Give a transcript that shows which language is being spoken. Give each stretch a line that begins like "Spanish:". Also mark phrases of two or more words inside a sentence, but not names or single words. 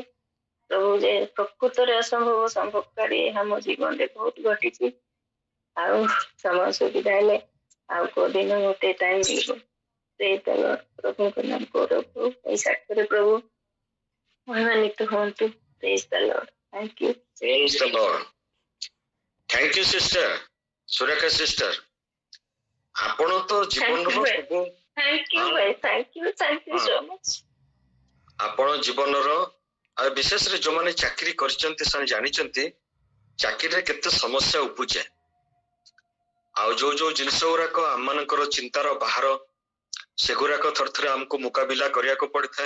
Odia: ପ୍ରଭୁ ଯେ ପ୍ରକୃତରେ ଅସମ୍ଭବ ସମ୍ଭବକାରୀ ଆମ ଜୀବନରେ ବହୁତ ଘଟିଛି। ଆଉ ସମୟ ସୁବିଧା ହେଲେ ଆଉ କୋଉଦିନ ଗୋଟେ ଟାଇମ ମିଳିବ, ପ୍ରଭୁଙ୍କ ନାମ ଗୌରବ ଏଇ ସାକ୍ଷ୍ୟରେ ପ୍ରଭୁ ମହିମାନ୍ୱିତ ହୁଅନ୍ତୁ।
English: Praise the Lord. Thank you. Praise the Lord. Thank you, sister.
Odia: ସୁରେଖା ସିଷ୍ଟର, ଆପଣ ତ ଜୀବନର ସବୁ ଆପଣ ଜୀବନର ଆଉ ବିଶେଷରେ ଯୋଉମାନେ ଚାକିରି କରିଛନ୍ତି ସେମାନେ ଜାଣିଛନ୍ତି ଚାକିରିରେ କେତେ ସମସ୍ୟା ଉପୁଜେ। ଆଉ ଯୋଉ ଯୋଉ ଜିନିଷ ଗୁଡାକ ଆମମାନଙ୍କର ଚିନ୍ତାର ବାହାର, ସେଗୁଡାକ ଥରେ ଥରେ ଆମକୁ ମୁକାବିଲା କରିବାକୁ ପଡିଥାଏ।